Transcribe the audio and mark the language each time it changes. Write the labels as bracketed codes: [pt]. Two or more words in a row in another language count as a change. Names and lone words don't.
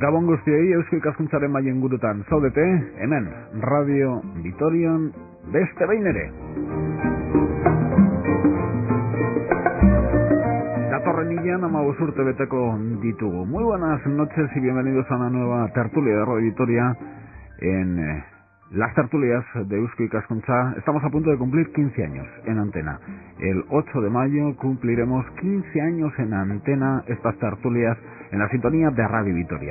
[eu] guztiei, Eusko Ikaskuntzaren maien gurutan zaudete, hemen, Radio Vitorian, beste behin ere. Datorren hilean 15 urte beteko ditugu. [es] Muy buenas noches y bienvenidos a una nueva tertulia de Radio Vitoria en las tertulias de Eusko Ikaskuntza. Estamos a punto de cumplir 15 años en antena. El 8 de mayo cumpliremos 15 años en antena estas tertulias en la sintonía de Radio Vitoria.